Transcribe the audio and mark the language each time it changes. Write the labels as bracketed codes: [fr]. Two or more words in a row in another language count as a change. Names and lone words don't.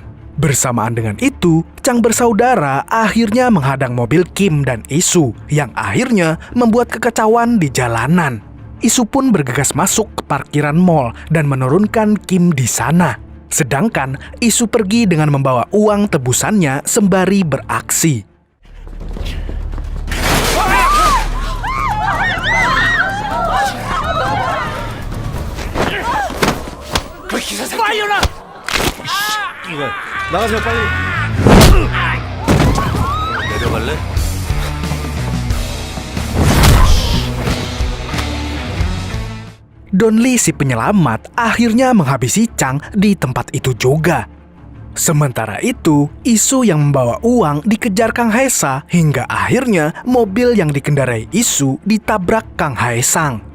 [id] Bersamaan dengan itu, Chang bersaudara akhirnya menghadang mobil Kim dan Isu yang akhirnya membuat kekacauan di jalanan. Isu pun bergegas masuk ke parkiran mall dan menurunkan Kim di sana. Sedangkan Isu pergi dengan membawa uang tebusannya sembari beraksi. [ko] 나가세요 빨리. 내려갈래? [id] Don Lee si penyelamat akhirnya menghabisi Chang di tempat itu juga. Sementara itu, Isu yang membawa uang dikejar Kang Haesang hingga akhirnya mobil yang dikendarai Isu ditabrak Kang Haesang.